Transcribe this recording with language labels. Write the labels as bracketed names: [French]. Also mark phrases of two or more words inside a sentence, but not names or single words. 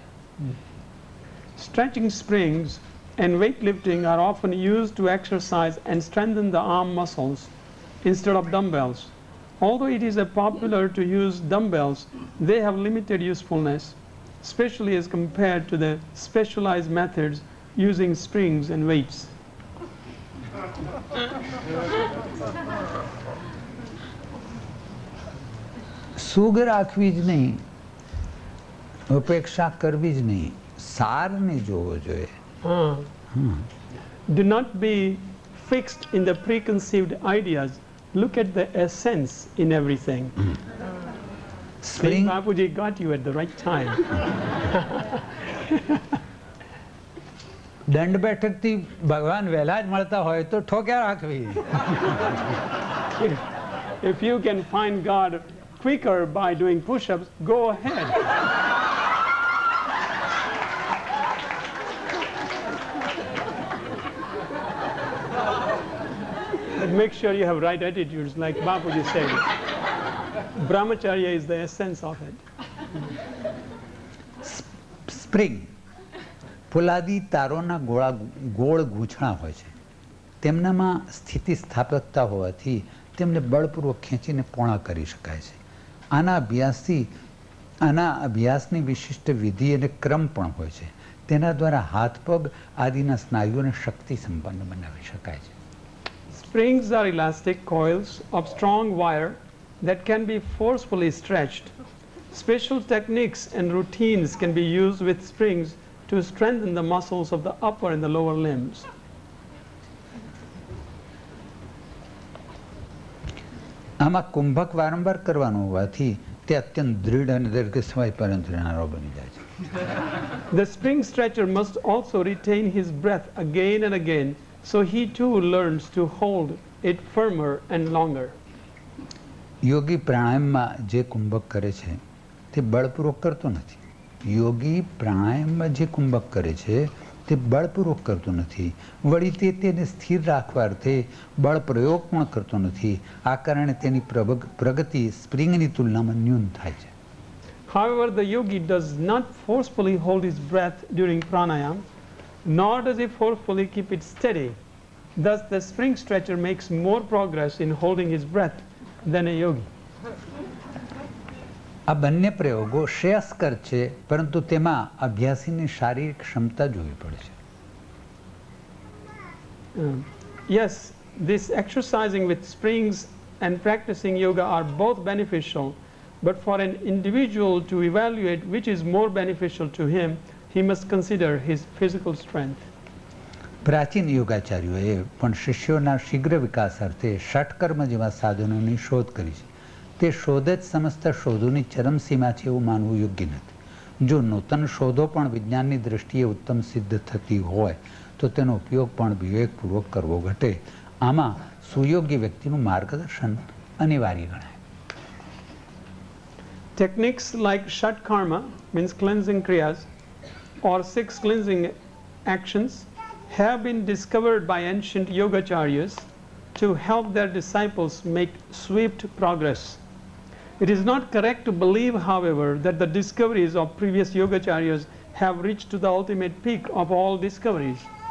[English] Stretching springs and weightlifting are often used to exercise and strengthen the arm muscles instead of dumbbells. Although it is popular to use dumbbells, they have limited usefulness, especially as compared to the specialized methods using springs and weights. [Gujarati] સુગ રાખવી જ નહીં, ઉપેક્ષા કરવી જ નહીં, સારને જોવો જોઈએ. [English] Do not be fixed in the preconceived ideas. Look at the essence in everything. સ્પ્રિંગ Bapuji got you at the right time. [Gujarati] દંડ બેઠકથી ભગવાન વહેલા જ મળતા હોય તો ઠોક્યા રાખવી. [English] If you can find God quicker by doing push-ups, go ahead. But make sure you have right attitudes, like Bapuji said. Brahmacharya is the essence of it. [Gujarati] સ્પ્રિંગ ફોલાદી તારોના ગોળ ગૂંછણા હોય છે. તેમનામાં સ્થિતિસ્થાપકતા હોવાથી તેમને બળપૂર્વક ખેંચીને પોણા કરી શકાય છે. આના અભ્યાસની વિશિષ્ટ વિધિ અને ક્રમ પણ હોય છે. તેના દ્વારા હાથ પગ આદિના સ્નાયુઓને શક્તિ સંપન્ન બનાવી શકાય છે. [English] Springs are elastic coils of strong wire that can be forcefully stretched. Special techniques and routines can be used with springs to strengthen the muscles of the upper and the lower limbs. [Gujarati] આમાં કુંભક વારંવાર કરવાનું હોવાથી તે અત્યંત દૃઢ અને દીર્ઘ સમય પર્યંત રહેનારો બની જાય છે. [English] The spring stretcher must also retain his breath again and again, so he too learns to hold it firmer and longer. [Gujarati] યોગી પ્રાણાયામમાં જે કુંભક કરે છે તે બળપૂર્વક કરતો નથી. યોગી પ્રાણાયામમાં જે કુંભક કરે છે તે બળપૂર્વક કરતો નથી. વળી તેને સ્થિર રાખવા અર્થે બળ પ્રયોગ પણ કરતો નથી. આ કારણે તેની પ્રગતિ સ્પ્રિંગની તુલનામાં ન્યૂન થાય છે. [English] However, the yogi does not forcefully hold his breath during pranayama, nor does he forcefully keep it steady. Thus, the spring stretcher makes more progress in holding his breath than a yogi. [Gujarati] આ બંને પ્રયોગો શ્રેયસ્કર છે, પરંતુ તેમાં અભ્યાસીની શારીરિક ક્ષમતા જોવી પડે છે. [English] Yes, this exercising with springs and practicing yoga are both beneficial, but for an individual to evaluate which is more beneficial to him, he must consider his physical strength. [Gujarati] પ્રાચીન યોગાચાર્યોએ પણ શિષ્યોના શીઘ્ર વિકાસાર્થે ષટકર્મ જેવા સાધનોની શોધ કરી છે. તે શોધ જ સમસ્ત શોધોની ચરમસીમા છે એવું માનવું યોગ્ય નથી. જો નૂતન શોધો પણ વિજ્ઞાનની દૃષ્ટિએ ઉત્તમ સિદ્ધ થતી હોય તો તેનો ઉપયોગ પણ વિવેકપૂર્વક કરવો ઘટે. આમાં સુયોગ્ય વ્યક્તિનું માર્ગદર્શન અનિવાર્ય ગણાય. [English] Techniques like Shatkarma, means cleansing kriyas, or 6 cleansing actions, have been discovered by ancient yogacharyas to help their disciples make swift progress. It is not correct to believe, however, that the discoveries of previous yogacharyas have reached to the ultimate peak of all discoveries.